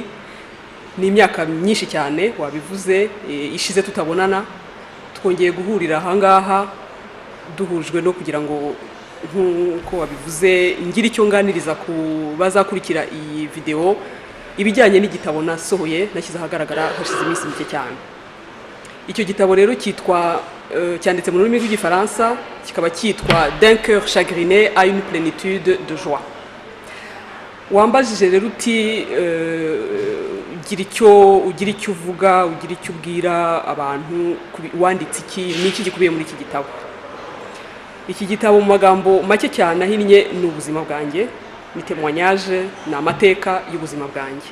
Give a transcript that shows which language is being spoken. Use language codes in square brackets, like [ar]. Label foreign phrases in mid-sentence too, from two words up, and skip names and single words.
[rw] Ni imyaka myinshi cyane wabivuze ishize tutabonana, twongeye guhurira aha ngaha duhujwe no kugira ngo nkuko wabivuze ngira icyo nganiriza ku bazakurikira iyi video ibijyanye n'igitabo nasohoye nashyize ahagaragara hashize iminsi mike cyane. Icyo gitabo rero cyanditse mu rurimi rw'igifaransa, kikaba cyitwa D'un cœur chagriné à une plénitude de joie. Wambajije rero uti ugira icyo uvuga, ugira icyo ubwira abantu, wanditse iki, n'iki gikubiye muri iki gitabo. Iki gitabo mu magambo make cyane ahinnye ni ubuzima bwanjye, ni témoignage, ni amateka y'ubuzima bwanjye.